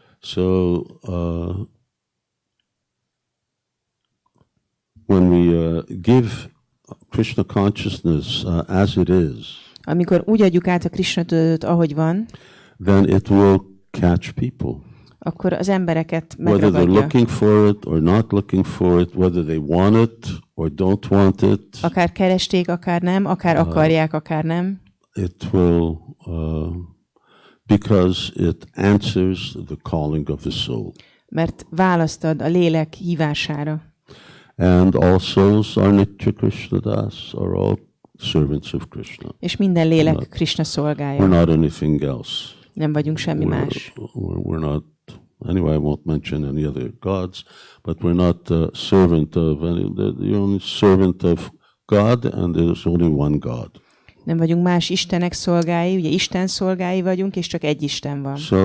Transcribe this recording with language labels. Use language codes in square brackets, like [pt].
[en] So when we give Krishna consciousness as it is, [hu] amikor úgy adjuk át a Krishna tudatot, ahogy van, [en] then it will catch people. [hu] akkor az embereket [en] Whether they're [hu] megragadja. [en] looking for it or not looking for it, whether they want it or don't want it, [hu] Akár keresték, akár nem, akár akarják, akár nem. [en] it will, because it answers the calling of the soul. [hu] Mert választ ad a lélek hívására. [en] And all souls are Nitya Krishna Das, are all servants of Krishna. [hu] És minden lélek Krishna szolgája. [en] We're not anything else. [hu] Nem vagyunk semmi más. [en] We're not, anyway, I won't mention any other gods, but we're not servant of any, the only servant of God, and there's only one God. [hu] Nem vagyunk más istenek szolgái, ugye Isten szolgái vagyunk, és csak egy Isten van.